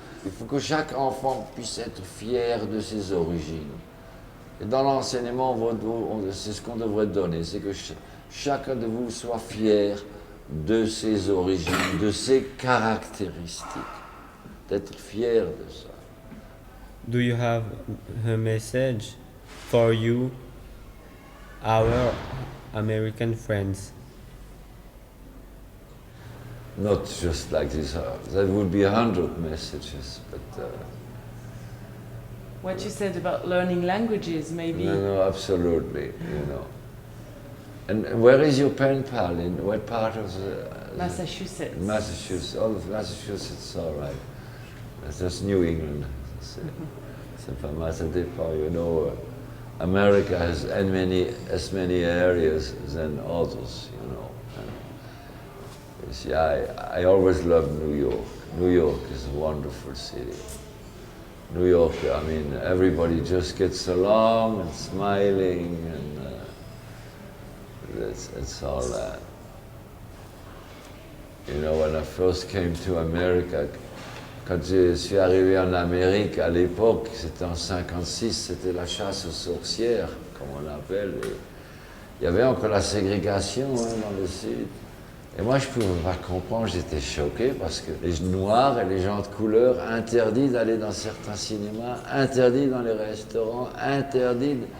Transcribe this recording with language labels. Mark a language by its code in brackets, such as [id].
[fr] Il faut que chaque enfant puisse être fier de ses origines. Et dans l'enseignement, c'est ce qu'on devrait donner, c'est que chacun de vous soit fier de ses origines, de ses caractéristiques, d'être fier de ça. [en] Do you have a message for you, our American friends? Not just like this. There would be 100 messages, but What you said about learning languages, maybe. no, absolutely, you know. And where is your pen pal? In what part of Massachusetts. Massachusetts. Oh, Massachusetts, all right. That's just New England. [fr] C'est pas mal, ça dépend, [en] you know. America has as many areas than others, you know. You see, I always loved New York. New York is a wonderful city. New York, I mean, everybody just gets along and smiling, and it's all that. You know, when I first came to America, [fr] quand je suis arrivé en Amérique, à l'époque, c'était en 56, c'était la chasse aux sorcières, comme on l'appelle. Il y avait encore la ségrégation dans le Sud. Et moi, je ne pouvais pas comprendre, j'étais choqué parce que les Noirs et les gens de couleur, interdits d'aller dans certains cinémas, interdits dans les restaurants, interdits.